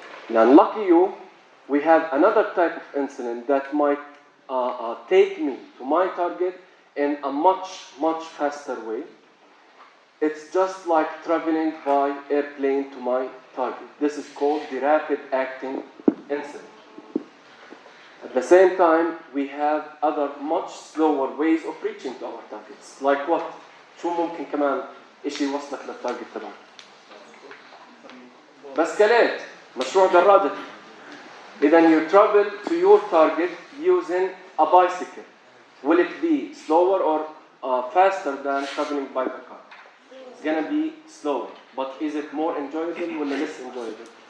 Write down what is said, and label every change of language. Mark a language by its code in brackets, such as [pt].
[en] Now, lucky you, we have another type of insulin that might take me to my target in a much faster way. It's just like traveling by airplane to my target. This is called the rapid-acting insulin. At the same time, we have other much slower ways of reaching to our targets. Like what? [ar] شو ممكن كمان إشي يوصلك للتارجت تبعك؟ بسكليت, مشروع دراجة. [en] Then you travel to your target using a bicycle. Will it be slower or faster than traveling by the car? It's gonna be slower. But is it more enjoyable or less enjoyable?